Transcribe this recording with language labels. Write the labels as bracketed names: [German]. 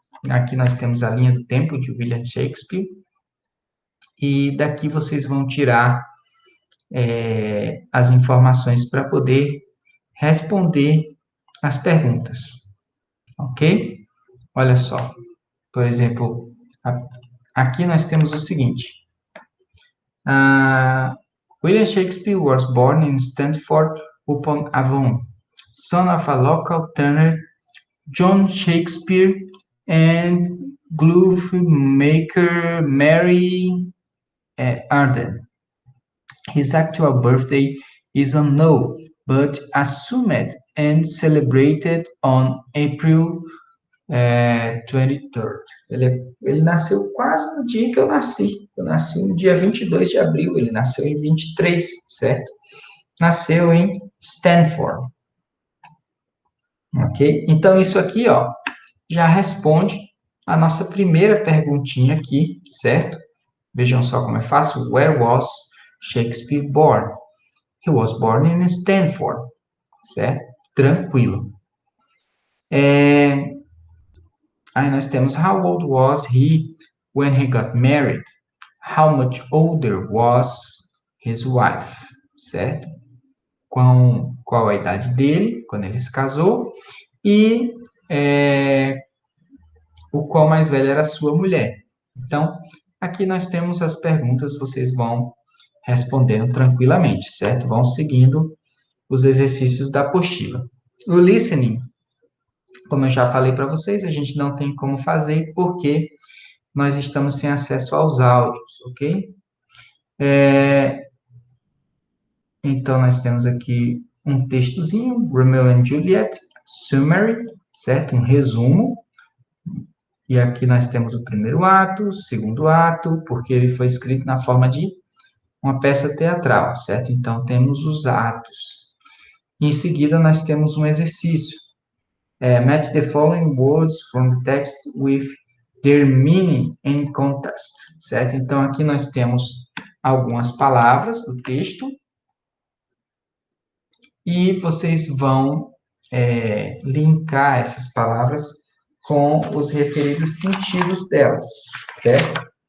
[Portuguese] Aqui nós temos a linha do tempo de William Shakespeare, e daqui vocês vão tirar as informações para poder responder as perguntas, ok? Olha só, por exemplo, aqui nós temos o seguinte. [English] William Shakespeare was born in Stratford-upon-Avon, son of a local tanner, John Shakespeare, and glove maker Mary Arden. His actual birthday is unknown, but assumed and celebrated on April 23rd. [Portuguese] Ele nasceu quase no dia que eu nasci. Eu nasci no dia 22 de abril, ele nasceu em 23, certo? Nasceu em Stanford. Ok? Então, isso aqui, ó, já responde a nossa primeira perguntinha aqui, certo? Vejam só como é fácil. [English] Where was Shakespeare born? He was born in Stanford, [Portuguese] certo? Tranquilo. Aí nós temos [English] how old was he when he got married? How much older was his wife? [Portuguese] Certo? Qual a idade dele quando ele se casou? E o qual mais velha era a sua mulher? Então, aqui nós temos as perguntas, vocês vão respondendo tranquilamente, certo? Vão seguindo os exercícios da apostila. O listening, como eu já falei para vocês, a gente não tem como fazer, porque nós estamos sem acesso aos áudios, ok? Então, nós temos aqui um textozinho, Romeo and Juliet, summary, certo? Um resumo. E aqui nós temos o primeiro ato, o segundo ato, porque ele foi escrito na forma de uma peça teatral, certo? Então, temos os atos. Em seguida, nós temos um exercício. [English] Match the following words from the text with their meaning and context, certo? [Portuguese] Então, aqui nós temos algumas palavras do texto e vocês vão linkar essas palavras com os referidos sentidos delas, certo?